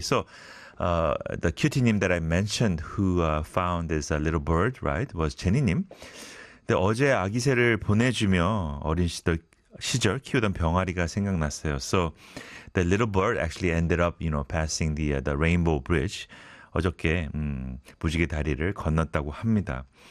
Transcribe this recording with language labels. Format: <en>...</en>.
<en>So the cutie님 that I mentioned who found this little bird, right, was Jenny님.</en> <ko>근데 어제 아기 새를 보내주며 어린 시절 키우던 병아리가 생각났어요.</ko> <en>So the little bird actually ended up, you know, passing the rainbow bridge.</en> <ko>어저께 무지개 다리를 건넜다고 합니다.</ko>